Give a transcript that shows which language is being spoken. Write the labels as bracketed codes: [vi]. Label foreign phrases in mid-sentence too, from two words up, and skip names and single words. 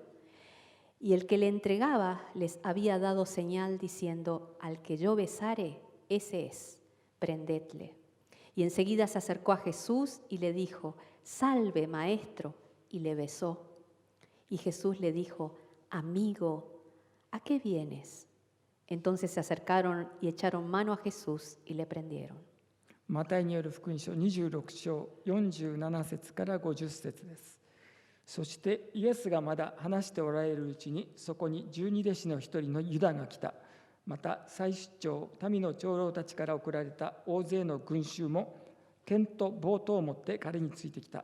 [es] Y el que le entregaba les había dado señal diciendo, al que yo besare, ese es, prendedle. Y enseguida se acercó a Jesús y le dijo, salve, maestro, y le besó. Y Jesús le dijo, amigo, ¿a qué vienes? Entonces se acercaron y echaron mano a Jesús y le prendieron. [ja] マタイによる福音書26章47節から50節です。そしてイエスがまだ話しておられるうちに、そこに12弟子の一人のユダが来た。また祭司長、民の長老たちから送られた大勢の群衆も剣と棒とを持って彼についてきた。